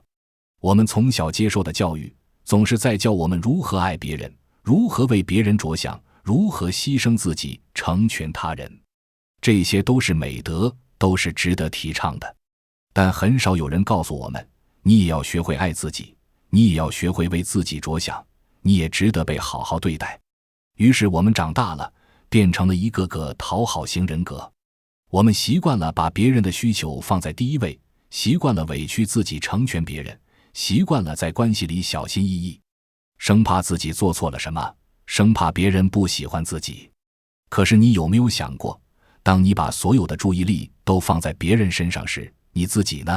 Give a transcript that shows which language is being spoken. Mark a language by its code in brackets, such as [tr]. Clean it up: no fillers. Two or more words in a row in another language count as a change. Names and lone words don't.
[zh] 我們從小接受的教育，總是在教我們如何愛別人，如何為別人着想，如何犧牲自己，成全他人。這些都是美德，都是值得提倡的。但很少有人告訴我們，你也要學會愛自己，你也要学会为自己着想，你也值得被好好对待。于是我們長大了，變成了一個個討好型人格。我們習慣了把別人的需求放在第一位，習慣了委屈自己成全別人，習慣了在關係裡小心翼翼，生怕自己做錯了什麼，生怕別人不喜歡自己。可是你有沒有想過，當你把所有的注意力都放在別人身上時，你自己呢？